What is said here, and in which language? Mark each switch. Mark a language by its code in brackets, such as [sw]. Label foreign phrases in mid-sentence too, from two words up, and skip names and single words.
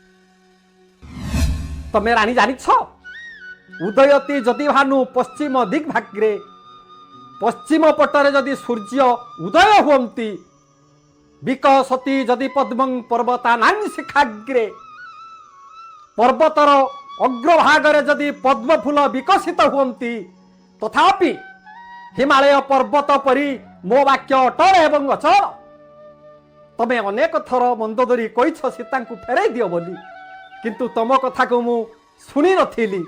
[or] ତମେ ରାଣୀ ଜାଣିଛ [sa] उदयती जदि भानु पश्चिम दिग्भाग्रे, [or] ପଶ୍ଚିମ ପଟରେ ଯଦି ସୂର୍ଯ୍ୟ ଉଦୟ ହୁଅନ୍ତି, [sa] विकसति जदि पद्मं पर्वतानां शिखाग्रे, [or] ପର୍ବତର ଅଗ୍ରଭାଗରେ ଯଦି ପଦ୍ମ ଫୁଲ ବିକଶିତ ହୁଅନ୍ତି, ତଥାପି ହିମାଳୟ ପର୍ବତ ପରି ମୋ ବାକ୍ୟ ଅଟଳ ଏବଂ ଅଚଳ। ତମେ ଅନେକ ଥର ମନ୍ଦୋଦରୀ କହିଛ ସୀତାଙ୍କୁ ଫେରାଇ ଦିଅ ବୋଲି, କିନ୍ତୁ ତମ କଥା କୁ ମୁ ଶୁଣି ନଥିଲି।